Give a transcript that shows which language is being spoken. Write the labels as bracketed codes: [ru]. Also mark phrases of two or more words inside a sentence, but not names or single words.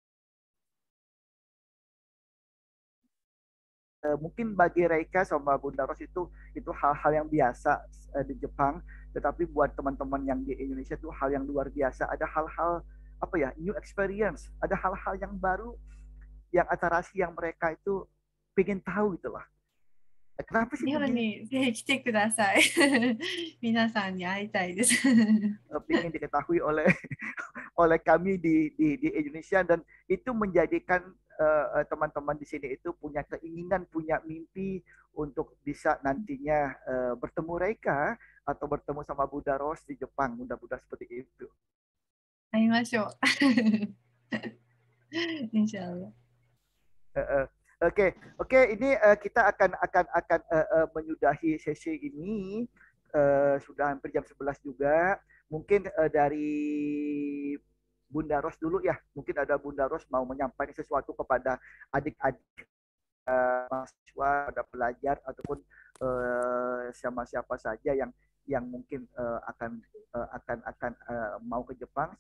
[id] Mungkin bagi Reika sama Bunda Ros itu hal-hal yang biasa di Jepang, tetapi buat teman-teman yang di Indonesia itu hal yang luar biasa. Ada hal-hal [en] new experience, [id] ada hal-hal yang baru yang atarasi yang mereka itu pengen tahu itulah. Kenapa sih begini? [ja] ぜひ来てください。皆さんに会いたいです。 [id] Pengen diketahui oleh kami di Indonesia, dan itu menjadikan teman-teman di sini itu punya keinginan, punya mimpi untuk bisa nantinya bertemu Reika atau bertemu sama Bunda Ros di Jepang, mudah-mudahan seperti itu. [ja] 会いましょう。Insyaallah. [id] Oke, ini kita akan menyudahi sesi ini. Sudah hampir jam 11 juga. Mungkin dari Bunda Ros dulu ya. Mungkin ada Bunda Ros mau menyampaikan sesuatu kepada adik-adik mahasiswa, pada pelajar ataupun siapa saja yang mungkin akan mau ke Jepang.